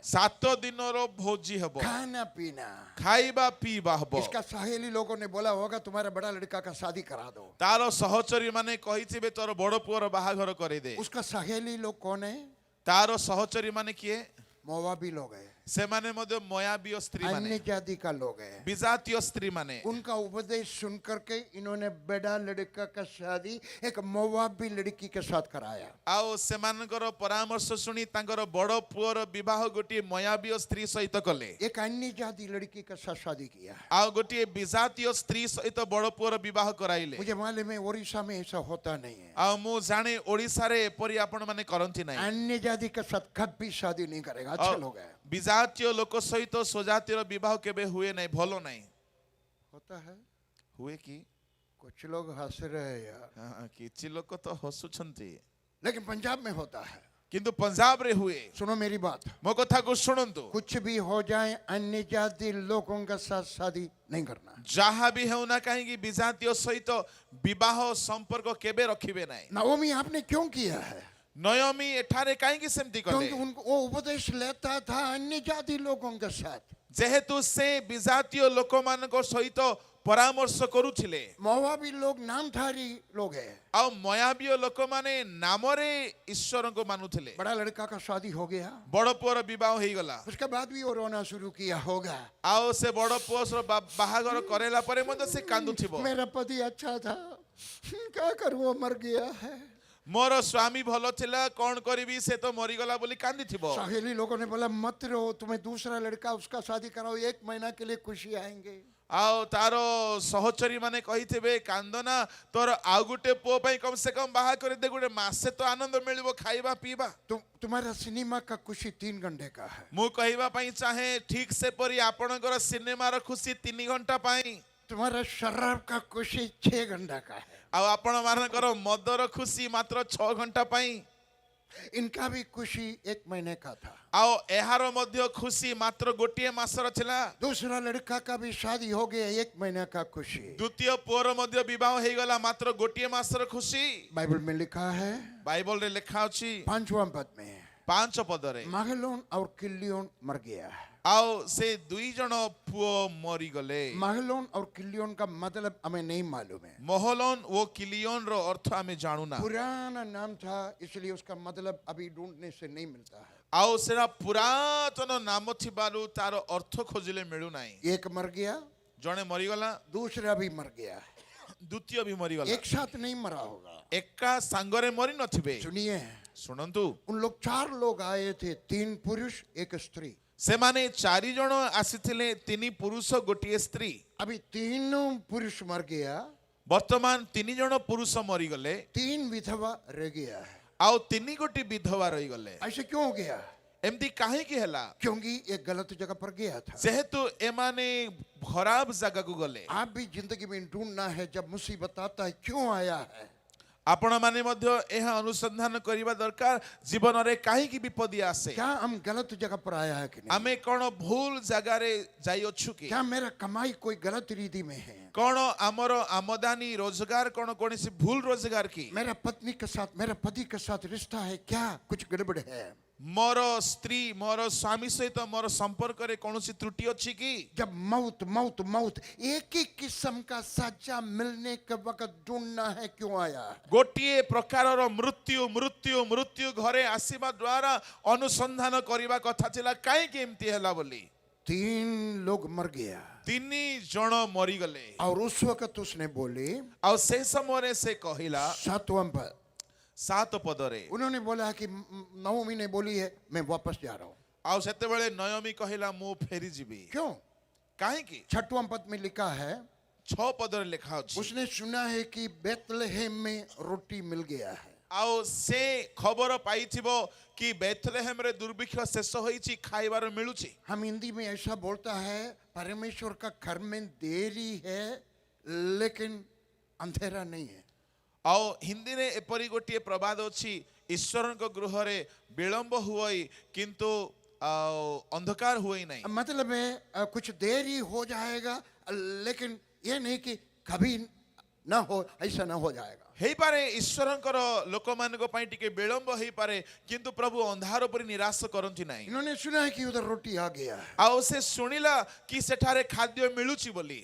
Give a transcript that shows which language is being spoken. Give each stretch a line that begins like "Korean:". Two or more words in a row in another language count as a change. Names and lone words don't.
Odia: 7 ଦିନର ଭୋଜି ହେବ
Hindi: खाना पीना।
Odia: ଖାଇବା ପିଇବା ହେବ
Hindi: इसका सहेली लोगों ने बोला होगा तुम्हारा बड़ा लड़का का शादी करा दो।
Odia: ତାର ସହଚରୀ ମାନେ କହିଥିବେ ତୋର ବଡ଼ ପୁଅର ବାହାଘର କରେ ଦେ
Hindi: उसका सहेली लोग कौन है?
Odia: ତାର ସହଚରୀ ମାନେ କିଏ
Hindi: मोवाबी लोग है।
Odia: ସେମାନେ ମଧ୍ୟ ମୟାବୀୟ ସ୍ତ୍ରୀ ମାନେ
Hindi: अन्य जाति का लोग है।
Odia: ବିଜାତୀୟ ସ୍ତ୍ରୀ ମାନେ
Hindi: उनका उपदेश सुन करके इन्होंने बेड़ा लड़का का शादी एक मोवाबी लड़की के साथ कराया।
Odia: ଆଉ ସେମାନଙ୍କର ପରାମର୍ଶ ଶୁଣି ତାଙ୍କର ବଡ଼ ପୁଅର ବିବାହ ଗୋଟିଏ ମୟାବୀୟ ସ୍ତ୍ରୀ ସହିତ କଲେ
Hindi: एक अन्य जाति लड़की के साथ शादी किया।
Odia: ଆଉ ଗୋଟିଏ ବିଜାତୀୟ ସ୍ତ୍ରୀ ସହିତ ବଡ଼ ପୁଅର ବିବାହ କରାଇଲେ।
Hindi: मुझे मालूम है उड़ीसा में ऐसा होता नहीं है।
Odia: ଆଉ ମୁଁ ଜାଣେ ଓଡ଼ିଶାରେ ଏପରି ଆପଣ ମାନେ କରନ୍ତି ନାହିଁ।
Hindi: अन्य जाति के साथ कभी शादी नहीं करेगा। अच्छे लोग हैं।
Odia: ବିଜାତୀୟ ଲୋକ ସହିତ ସ୍ୱଜାତୀୟର ବିବାହ କେବେ ହୁଏ ନାହିଁ, ଭଲ ନାହିଁ।
Hindi: होता है।
Odia: ହୁଏ କି?
Hindi: कुछ लोग हंस रहे हैं यार,
Odia: କିଛି ଲୋକ ତ ହସୁଛନ୍ତି,
Hindi: लेकिन पंजाब में होता है।
Odia: କିନ୍ତୁ ପଞ୍ଜାବରେ ହୁଏ।
Hindi: सुनो मेरी बात,
Odia: ମୋ କଥାକୁ ଶୁଣନ୍ତୁ,
Hindi: कुछ भी हो जाए अन्य जाति लोगों के साथ शादी नहीं करना।
Odia: ଯାହା ବି ହେଉନା କାହିଁକି ବିଜାତୀୟ ସହିତ ବିବାହ ସମ୍ପର୍କ କେବେ ରଖିବେ ନାହିଁ।
Hindi: नाओमी आपने क्यों किया है?
Odia: ନୟମୀ ଏଠାରେ କାହିଁକି ସେମିତି କଲେ?
Hindi: क्योंकि उनको वो उपदेश लेता था अन्य जाति लोगों के साथ।
Odia: ଯେହେତୁ ସେ ବିଜାତୀୟ ଲୋକମାନଙ୍କ ସହିତ ପରାମର୍ଶ କରୁଥିଲେ
Hindi: मोवाबी लोग नामधारी लोग हैं।
Odia: ଆଉ ମୟାବୀୟ ଲୋକମାନେ ନାମରେ ଈଶ୍ୱରଙ୍କୁ ମାନୁଥିଲେ।
Hindi: बड़ा लड़का का शादी हो गया,
Odia: ବଡ଼ ପୁଅର ବିବାହ ହେଇଗଲା
Hindi: उसके बाद भी वो रोना शुरू किया होगा।
Odia: ଆଉ ସେ ବଡ଼ ପୁଅର ବାହାଘର କରେଇଲା ପରେ ମଧ୍ୟ ସେ କାନ୍ଦୁଥିବ।
Hindi: मेरा पति अच्छा था, क्या करूं वो मर गया है।
Odia: ମୋର ସ୍ୱାମୀ ଭଲ ଥିଲା, କଣ କରିବି, ସେ ତ ମରିଗଲା ବୋଲି କାନ୍ଦିଥିବ।
Hindi: सहेली लोगों ने बोला मत रो, तुम्हें दूसरा लड़का उसका शादी कराओ, 1 महीना के लिए खुशी आएंगे।
Odia: ଆଉ ତାର ସହଚରୀ ମାନେ କହିଥିବେ କାନ୍ଦନା, ତୋର ଆଉ ଗୋଟେ ପୁଅ ପାଇଁ
Hindi: कम से कम
Odia: ବାହା କରିଦେ, ଗୋଟେ ମାସେ ତ ଆନନ୍ଦ ମିଳିବ, ଖାଇବା ପିଇବା।
Hindi: तुम्हारा सिनेमा का खुशी 3 घंटे का है।
Odia: ମୁଁ କହିବା ପାଇଁ ଚାହେଁ ଠିକ ସେପରି ଆପଣଙ୍କର ସିନେମାର ଖୁସି 3 ଘଣ୍ଟା ପାଇଁ,
Hindi: तुम्हारा शराब का खुशी 6 घंटा का है।
Odia: ଆଉ ଆପଣ ମାନଙ୍କର ମଦର ଖୁସି ମାତ୍ର 6 ଘଣ୍ଟା ପାଇଁ।
Hindi: इनका भी खुशी 1 महीने का था।
Odia: ଆଉ ଏହାର ମଧ୍ୟ ଖୁସି ମାତ୍ର ଗୋଟିଏ ମାସର ଥିଲା।
Hindi: दूसरा लड़का का भी शादी हो गया, 1 महीने का खुशी।
Odia: ଦ୍ୱିତୀୟ ପୁଅର ମଧ୍ୟ ବିବାହ ହେଇଗଲା, ମାତ୍ର ଗୋଟିଏ ମାସର ଖୁସି।
Hindi: बाइबल में लिखा है
Odia: ବାଇବଲରେ ଲେଖା ଅଛି
Hindi: 5वां पद में,
Odia: 5 ପଦରେ,
Hindi: महलोन और किलियोन मर गया।
Odia: ଆଉ ସେ 2 ଜଣ ପୁଅ ମରିଗଲେ।
Hindi: महलोन और किलियोन का मतलब हमें नहीं मालूम है।
Odia: ମହଲୋନ ଓ କିଲିୟନର ଅର୍ଥ ଆମେ ଜାଣୁନା,
Hindi: पुराना नाम था, इसलिए उसका मतलब अभी ढूंढने से नहीं मिलता है।
Odia: ଆଉ ସେଟା ପୁରାତନ ନାମ ଥିବାରୁ ତାର ଅର୍ଥ ଖୋଜିଲେ ମିଳୁନାହିଁ।
Hindi: एक मर गया,
Odia: ଜଣେ ମରିଗଲା,
Hindi: दूसरा भी मर गया।
Odia: ଦ୍ୱିତୀୟ ବି ମରିଗଲା।
Hindi: एक साथ नहीं मरा होगा।
Odia: ଏକା ସାଙ୍ଗରେ ମରି ନଥିବେ।
Hindi: सुनिए,
Odia: ଶୁଣନ୍ତୁ,
Hindi: उन लोग 4 लोग आए थे, 3 पुरुष 1 स्त्री।
Odia: ସେମାନେ 4 ଜଣ ଆସିଥିଲେ, 3 ପୁରୁଷ ଗୋଟିଏ ସ୍ତ୍ରୀ।
Hindi: अभी तीनों पुरुष मर गया,
Odia: ବର୍ତ୍ତମାନ 3 ଜଣ ପୁରୁଷ ମରିଗଲେ,
Hindi: 3 विधवा रह गया है।
Odia: ଆଉ 3 ଗୋଟି ବିଧବା ରହିଗଲେ।
Hindi: ऐसे क्यों हो गया?
Odia: ଏମିତି କାହିଁକି ହେଲା?
Hindi: क्योंकि एक गलत जगह पर गया था।
Odia: ଯେହେତୁ ଏମାନେ ଖରାପ ଜାଗାକୁ ଗଲେ।
Hindi: आप भी जिंदगी में ढूंढना है, जब मुसीबत आता है क्यों आया है।
Odia: ଆପଣମାନେ ମଧ୍ୟ ଏହା ଅନୁସନ୍ଧାନ କରିବା ଦରକାର, ଜୀବନରେ କାହିଁକି ବିପଦ ଆସେ,
Hindi: क्या हम गलत जगह पर आया है कि नहीं।
Odia: ଆମେ କଣ ଭୁଲ ଜାଗାରେ ଯାଇଅଛୁ କି,
Hindi: क्या मेरा कमाई कोई गलत रीति में है।
Odia: କଣ ଆମର ଆମଦାନୀ ରୋଜଗାର କଣ କୌଣସି ଭୁଲ ରୋଜଗାର କି,
Hindi: मेरा पत्नी के साथ, मेरा पति के साथ रिश्ता है, क्या कुछ गड़बड़ है।
Odia: ମୋର ସ୍ତ୍ରୀ ମୋର ସ୍ୱାମୀ ସହିତ ମୋର ସମ୍ପର୍କରେ କୌଣସି ତ୍ରୁଟି ଅଛି କି।
Hindi: जब मौत मौत मौत एक ही किस्म का सजा मिलने के वक्त ढूंढना है क्यों आया है।
Odia: ଗୋଟିଏ ପ୍ରକାରର ମୃତ୍ୟୁ ମୃତ୍ୟୁ ମୃତ୍ୟୁ ଘରେ ଆସିବା ଦ୍ୱାରା ଅନୁସନ୍ଧାନ କରିବା କଥା ଥିଲା, କାହିଁକି ଏମିତି ହେଲା ବୋଲି।
Hindi: 3 लोग मर गया
Odia: 3 ଜଣ ମରିଗଲେ।
Hindi: और उस वक्त उसने बोली,
Odia: ଆଉ ସେ ସମୟରେ ସେ କହିଲା
Hindi: 7वां पद,
Odia: 7 ପଦରେ,
Hindi: उन्होंने बोला कि नवमी ने बोली है मैं वापस जा रहा हूं।
Odia: ଆଉ ସେତେବେଳେ ନୟମୀ କହିଲା ମୁଁ ଫେରି ଯିବି।
Hindi: क्यों?
Odia: କାହିଁକି?
Hindi: 6वां पद में लिखा है,
Odia: 6 ପଦରେ ଲେଖା ଅଛି,
Hindi: उसने सुना है कि बेतलहेम में रोटी मिल गया है।
Odia: ଆଉ ସେ ଖବର ପାଇଥିବ କି ବେଥଲେହେମରେ ଦୁର୍ଭିକ୍ଷ ଶେଷ ହୋଇଛି, ଖାଇବାର ମିଳୁଛି।
Hindi: हम हिंदी में ऐसा बोलता है, परमेश्वर का घर में देरी है लेकिन अंधेरा नहीं है।
Odia: ଆଉ ହିନ୍ଦୀରେ ଏପରି ଗୋଟିଏ ପ୍ରବାଦ ଅଛି, ଈଶ୍ୱରଙ୍କ ଗୃହରେ ବିଳମ୍ବ ହୁଏ କିନ୍ତୁ ଅନ୍ଧକାର ହୁଏ ନାହିଁ।
Hindi: मतलब है कुछ देरी हो जाएगा, लेकिन ये नहीं कि कभी ना हो, ऐसा ना हो जाएगा।
Odia: ହେଇ ପାରେ ଈଶ୍ୱରଙ୍କର ଲୋକ ମାନଙ୍କ ପାଇଁ ଟିକେ ବିଳମ୍ବ ହେଇ ପାରେ କିନ୍ତୁ ପ୍ରଭୁ ଅନ୍ଧାର ପର ନିରାଶ କରନ୍ତି ନାହିଁ
Hindi: इन्होंने सुना है कि उधर रोटी आ गया है,
Odia: ଆଉ ସେ ଶୁଣିଲା କି ସେଠାରେ ଖାଦ୍ୟ ମିଳୁଛି ବୋଲି